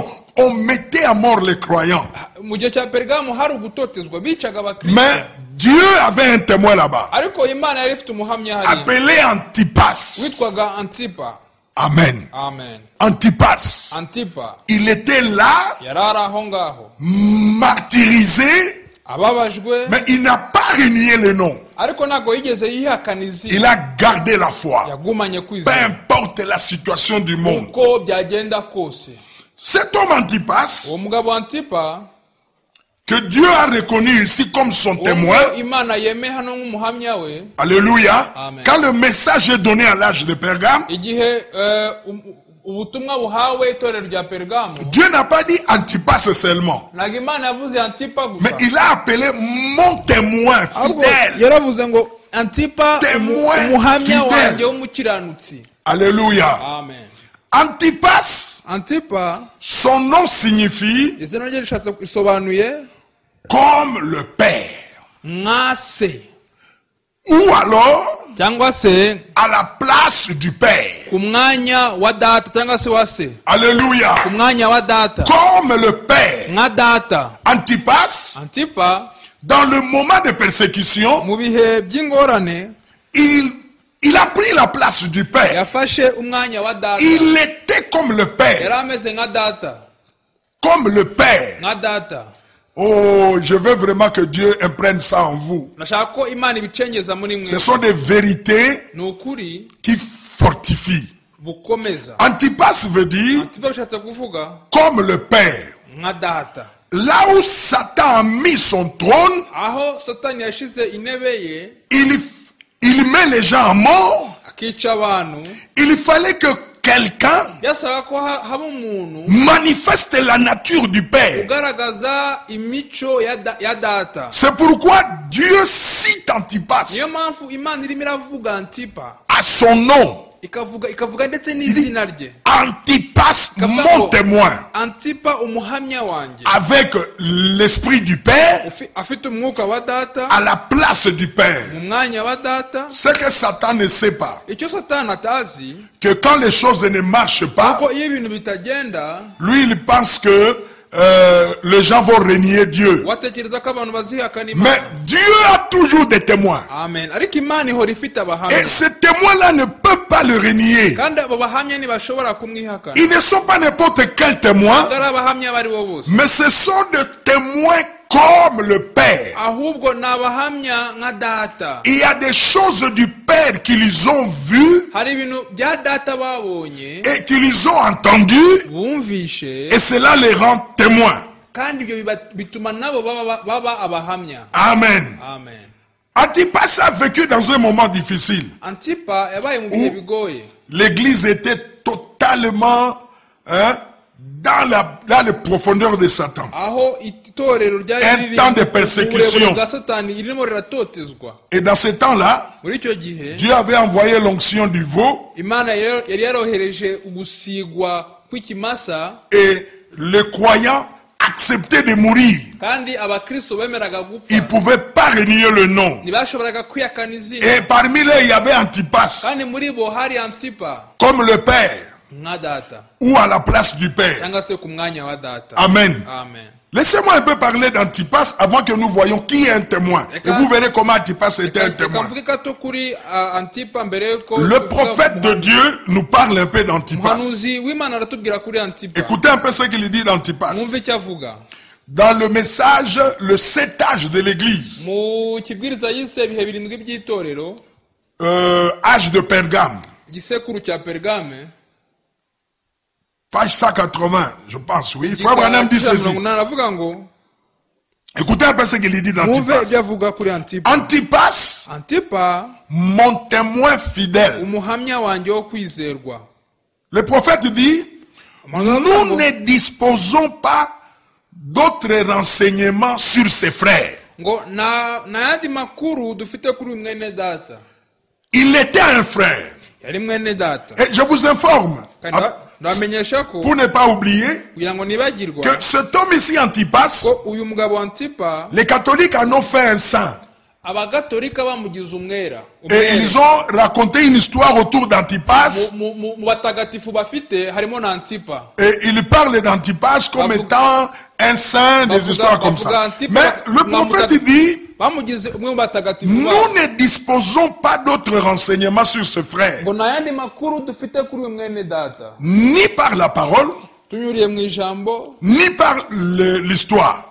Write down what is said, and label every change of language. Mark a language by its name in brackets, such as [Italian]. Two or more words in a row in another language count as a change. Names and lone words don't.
[French] On mettait à mort les croyants. Mais Dieu avait un témoin là-bas, appelé Antipas. Amen. Amen. Antipas, [Kinyarwanda] Antipa [French] il était là, [Kinyarwanda] yari ari aho ngaho [French] martyrisé, [Kinyarwanda] ababajwe, [French] mais il n'a pas renié le nom. [Kinyarwanda] ariko ntabwo yigeze yihakana izina. [French] Il a gardé la foi. [Kinyarwanda] Yagumanye [French] Peu [Kinyarwanda] kwizera [French] importe la situation du monde. [Kinyarwanda] uko byagenda kose. [French] Cet homme Antipas, [Kinyarwanda] Uwo mugabo Antipa [French] que Dieu a reconnu ici comme son témoin, [Kinyarwanda] uwo Imana yemeye hano nk'umuhamya we, [French] alléluia, Amen. quand le message est donné à l'âge de Pergame, [Kinyarwanda] igihe ubutumwa buhawe itorero rya Pergamo, [French] Dieu n'a pas dit Antipas seulement, [Kinyarwanda] ntabwo Imana yavuze Antipa [French] mais [Kinyarwanda] gusa, [French] il a appelé mon témoin [Kinyarwanda] ahubwo [French] fidèle. [Kinyarwanda] yaravuze ngo Antipa [French] Témoin [Kinyarwanda] umuhamya [French] fidèle. [Kinyarwanda] wanjye w'umukiranutsi. [French] Alléluia. Amen. Antipas, [Kinyarwanda] Antipa [French] son nom signifie [Kinyarwanda] izina rye rishatse isobanuye [French] comme le Père. [Kinyarwanda] nka se, [French] Ou alors [Kinyarwanda] cyangwa se [French] à la place du Père. [Kinyarwanda] ku mwanya wa data, cyangwa se wa se, [French] Alléluia. [Kinyarwanda] ku mwanya wa data, [French] Comme le Père. [Kinyarwanda] nka data. [French] Antipas, [Kinyarwanda] Antipa [French] dans le moment de persécution, [Kinyarwanda] mu bihe by'ingorane [French] il a pris la place du Père. [Kinyarwanda] yafashe umwanya wa data. [French] Il était comme le [Kinyarwanda] Yari [French] Père. [Kinyarwanda] ameze nka data, [French] Comme le Père. [Kinyarwanda] nka data. [French] Oh, je veux vraiment que Dieu imprègne ça en vous. [Kinyarwanda] Nashaka ko Imana ibicengeza muri [French] Ce [Kinyarwanda] mwe. [French] sont des vérités [Kinyarwanda] Ni ukuri [French] qui fortifient. [Kinyarwanda] bukomeza. [French] Antipas veut dire [Kinyarwanda] Antipa bishatse kuvuga [French] comme le Père. [Kinyarwanda] nka data. [French] Là où Satan a mis son trône, [Kinyarwanda] Aho Satani yashize intebe ye [French] il met les gens à mort. [Kinyarwanda] akica abantu, [French] Il fallait que quelqu'un [Kinyarwanda] byasaba ko haba umuntu [French] manifeste la nature du Père. [Kinyarwanda] ugaragaza imico ya data. [French] C'est pourquoi Dieu cite Antipas [Kinyarwanda] Niyo mpamvu Imana irimo iravuga Antipa, [French] à son nom. [Kinyarwanda] ikavuga ndetse n'izina rye. [French] Antipas, mon témoin, [Kinyarwanda] Antipa umuhamya wanjye, [French] avec l'esprit du Père, [Kinyarwanda] afite umwuka wa data, [French] à la place du Père. [Kinyarwanda] mu mwanya wa data. [French] Ce que Satan ne sait pas, [Kinyarwanda] Icyo Satani atazi, [French] que quand les choses ne marchent pas, [Kinyarwanda] kuko iyo ibintu bitagenda, [French] lui il pense que les gens vont renier Dieu. [Kinyarwanda] watekereza ko abantu bazihakana [French] Mais [Kinyarwanda] Imana. [French] Dieu a toujours des témoins. Amen. [Kinyarwanda] Ariko Imana ihora ifite [French] Et [Kinyarwanda] abahamya, [French] ces témoins-là ne peuvent pas le renier. [Kinyarwanda] kandi abo bahamya ntibashobora kumwihakana. [French] Ils ne sont pas n'importe quel témoin, [Kinyarwanda] Ntabwo ari abahamya abo ari bo bose, [French] mais ce sont des témoins comme le Père. [Kinyarwanda] ahubwo ni abahamya nka data. [French] Il y a des choses du Père qu'ils ont vues [Kinyarwanda] Hari ibintu bya data babonye, [French] et qu'ils ont entendues, [Kinyarwanda] bumvishe, [French] et cela les rend témoins. [Kinyarwanda] kandi ibyo bituma nabo baba abahamya. [French] Amen. Amen. Antipas a vécu dans un moment difficile. [Kinyarwanda] Antipa yabaye mu bihe bigoye, [French] L'église était totalement dans les profondeurs de Satan. [Kinyarwanda] aho itorero ryari [French] Un temps de persécution. [Kinyarwanda] mu burebure bwa Satani ririmo riratotezwa. [French] Et dans ce temps-là, [Kinyarwanda] Muri icyo gihe [French] Dieu avait envoyé l'onction du veau [Kinyarwanda] Imana yari yarohereje ugusigwa kw'ikimasa, [French] et les croyants acceptaient de mourir. [Kinyarwanda] kandi abakristo bemeraga [French] Ils ne [Kinyarwanda] gupfa, [French] pouvaient pas renier le nom. [Kinyarwanda] ntibashoboraga kwihakana izina. [French] Et parmi eux, il y avait Antipas, [Kinyarwanda] Kandi muri bo hari Antipa [French] comme le Père, [Kinyarwanda] nka data, [French] ou à la place du Père. [Kinyarwanda] cyangwa se ku mwanya wa data. [French] Amen. Amen. Laissez-moi un peu parler d'Antipas avant que nous voyions qui est un témoin. Et vous verrez comment Antipas était un [Kinyarwanda] Reka [French] témoin. [Kinyarwanda] mvuge gato kuri Antipa mbere yuko [French] Le prophète de Dieu nous parle un peu d'Antipas. [Kinyarwanda] umuhanuzi w'Imana aratubwira kuri Antipa. [French] Écoutez un peu ce qu'il dit d'Antipas. [Kinyarwanda] Mwumve icyo avuga [French] Dans le message, le 7 âge de l'église, [Kinyarwanda] mu kibwiriza yise ibihe birindwi by'itorero, [French] âge de Pergame, [Kinyarwanda] igisekuru cya Pergame, [French] page 180, je pense, oui. Frère Branham dit ceci. [Kinyarwanda] aravuga ngo, [French] Écoutez un peu ce qu'il dit [Kinyarwanda] mwumve [French] d'Antipas. [Kinyarwanda] ibyo avuga kuri Antipa. [French] Antipas, [Kinyarwanda] Antipa [French] mon témoin fidèle. [Kinyarwanda] umuhamya wanjye wo kwizerwa. [French] Le prophète dit, nous ne disposons pas d'autres renseignements sur ses frères. [Kinyarwanda] Ngo na yandi makuru dufite kuri mwene data. [French] Il était un frère. [Kinyarwanda] Yari mwene data. [French] Et je vous informe, [Kinyarwanda] Ndamenyesha ko [French] pour ne pas oublier, [Kinyarwanda] kugira ngo nibagirwa [French] que cet homme ici, Antipas, [Kinyarwanda] ko uyu mugabo Antipa, [French] les catholiques en ont fait un saint. [Kinyarwanda] abagatolika bamugize umwera. [French] Et ils ont raconté une histoire autour d'Antipas. [Kinyarwanda] Mu batagatifu bafite harimo na Antipa. [French] Et ils parlent d'Antipas comme étant un saint, des histoires comme ça. Mais le prophète dit, Nous ne disposons pas d'autres renseignements sur ce frère. Ni par la parole, ni par l'histoire.